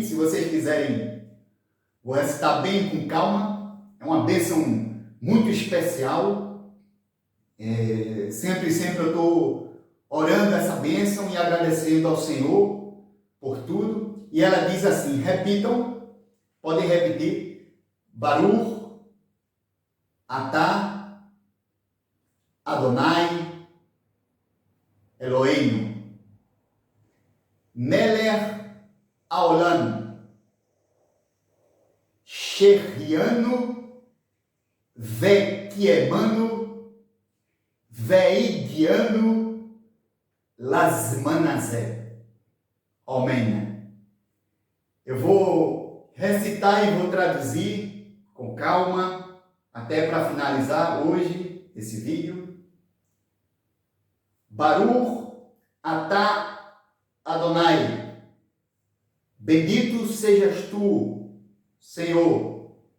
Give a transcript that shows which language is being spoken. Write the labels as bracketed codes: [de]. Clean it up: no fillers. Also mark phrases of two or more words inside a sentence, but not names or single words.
[pt] Se vocês quiserem, vou recitar bem com calma. É uma bênção muito especial. Sempre eu estou orando essa bênção e agradecendo ao Senhor por tudo. E ela diz assim, repitam, podem repetir. [he] ברוך אתה אדוני אלוהינו מלך העולם שהחיינו וקיימנו והגיענו לזמן הזה. [pt] Amém. Eu vou recitar e vou traduzir com calma, até para finalizar hoje esse vídeo. [he] ברוך אתה אדוני, [pt] bendito sejas tu, Senhor.